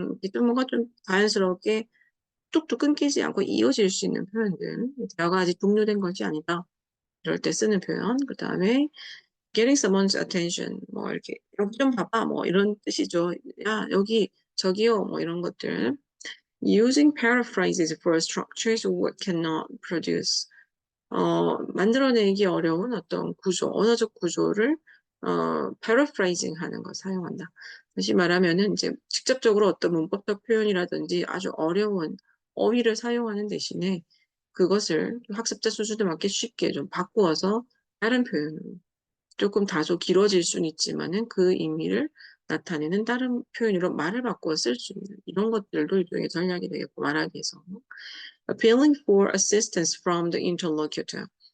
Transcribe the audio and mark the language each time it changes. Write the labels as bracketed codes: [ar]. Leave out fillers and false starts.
[ko] 이게 좀 뭔가 좀 자연스럽게 뚝뚝 끊기지 않고 이어질 수 있는 표현들. 대화가 아직 종료된 것이 아니다. 이럴 때 쓰는 표현. 그 다음에 [en] getting someone's attention. [ko] 뭐 이렇게 여기 좀 봐봐. 뭐 이런 뜻이죠. 야, 여기 저기요. 뭐 이런 것들. [en] Using paraphrases for structures what cannot produce. [ko] 만들어내기 어려운 어떤 구조, 언어적 구조를 paraphrasing 하는 거 사용한다. 다시 말하면은 이제 직접적으로 어떤 문법적 표현이라든지 아주 어려운 어휘를 사용하는 대신에 그것을 학습자 수준에 맞게 쉽게 좀 바꾸어서 다른 표현으로 조금 다소 길어질 수는 있지만은 그 의미를 나타내는 다른 표현으로 말을 바꾸어 쓸 수 있는 이런 것들도 일종의 전략이 되겠고 말하기에서 [en] appealing for assistance from the interlocutor.